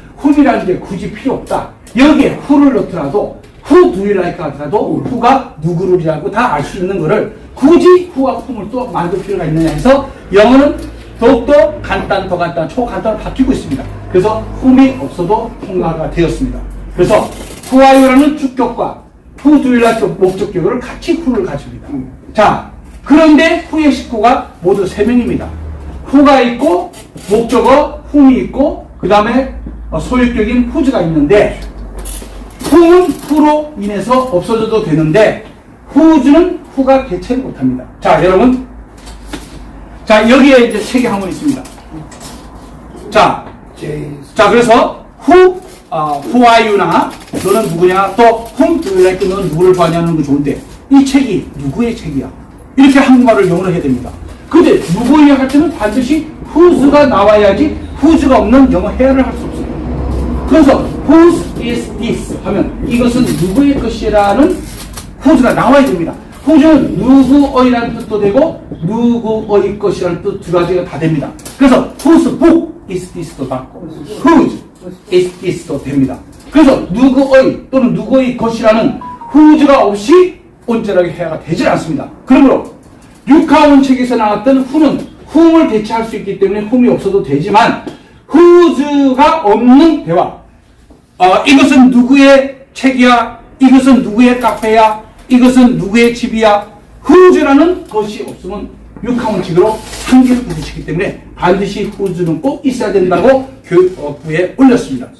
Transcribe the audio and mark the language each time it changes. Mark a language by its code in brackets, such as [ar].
[ko] whom이라는 게 굳이 필요 없다. 여기에 who를 넣더라도 [en] who do you like [ko] 하더라도 who가 누구를이라고 다 알 수 있는 거를 굳이 who와 whom을 또 만들 필요가 있느냐 해서 영어는 더욱더 간단, 더 간단, 초간단으로 바뀌고 있습니다. 그래서 whom이 없어도 통과가 되었습니다. 그래서 [en] who are you [ko] 라는 주격과 [en] who do you like [ko] 목적격을 같이 who를 가집니다. 자, 그런데 who의 식구가 모두 3명입니다. who가 있고 목적어 whom이 있고 그 다음에 소유격인 whose가 있는데 whom은 who로 인해서 없어져도 되는데 whose는 who가 대체를 못합니다. 자, 여러분, 자, 여기에 이제 책이 한 권 있습니다. 자, 그래서 [en] who are you [ko] 나 너는 누구냐, 또 [en] whom do you like, [ko] 너는 누구를 좋아하냐는 거 좋은데 이 책이 누구의 책이야? 이렇게 한국말을 영어로 해야 됩니다. 근데 누구냐 할 때는 반드시 whose가 나와야지 whose가 없는 영어 해야를 할 수 없어요. 그래서 [en] whose is this [ko] 하면 이것은 누구의 것이라는 whose가 나와야 됩니다. whose는 누구의라는 뜻도 되고 누구의 것이라는 뜻 두 가지가 다 됩니다. 그래서 [en] whose book is this [ko] 도 받고 [en] whose is this [ko] 도 됩니다. 그래서 누구의 또는 누구의 것이라는 whose가 없이 온전하게 해야가 되질 않습니다. 그러므로 육하원 책에서 나왔던 who는 whom을 대체할 수 있기 때문에 whom이 없어도 되지만 whose가 없는 대화, 이것은 누구의 책이야, 이것은 누구의 카페야, 이것은 누구의 집이야, whose라는 것이 없으면 육하원칙으로 한계를 부딪히기 때문에 반드시 whose는 꼭 있어야 된다고 교육부에 올렸습니다.